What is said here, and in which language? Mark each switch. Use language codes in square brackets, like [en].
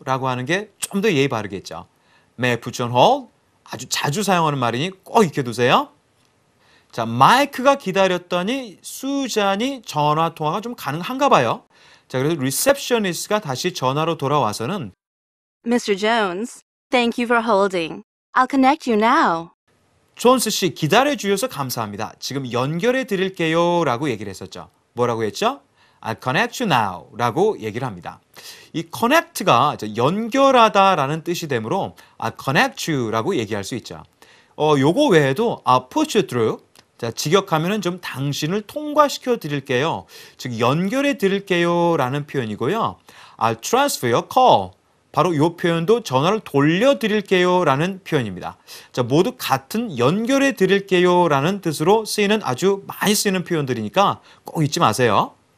[ko] 라고 하는 게 좀 더 예의 바르겠죠. [en] May I put you on hold? [ko] 아주 자주 사용하는 말이니 꼭 익혀두세요. 자, 마이크가 기다렸더니 수잔이 전화 통화가 좀 가능한가 봐요. 자, 그래서 리셉셔니스트가 다시 전화로 돌아와서는 [en] Mr. Jones, thank you for holding. I'll connect you now. [ko] 존스 씨 기다려 주셔서 감사합니다. 지금 연결해 드릴게요 라고 얘기를 했었죠. 뭐라고 했죠? [en] I'll connect you now [ko] 라고 얘기를 합니다. 이 connect가 연결하다라는 뜻이 되므로 [en] I'll connect you [ko] 라고 얘기할 수 있죠. 요거 외에도 [en] I'll put you through. [ko] 자, 직역하면은 좀 당신을 통과시켜 드릴게요. 즉 연결해 드릴게요 라는 표현이고요. [en] I'll transfer your call. [ko] 바로 이 표현도 전화를 돌려 드릴게요 라는 표현입니다. 자, 모두 같은 연결해 드릴게요 라는 뜻으로 쓰이는 아주 많이 쓰이는 표현들이니까 꼭 잊지 마세요.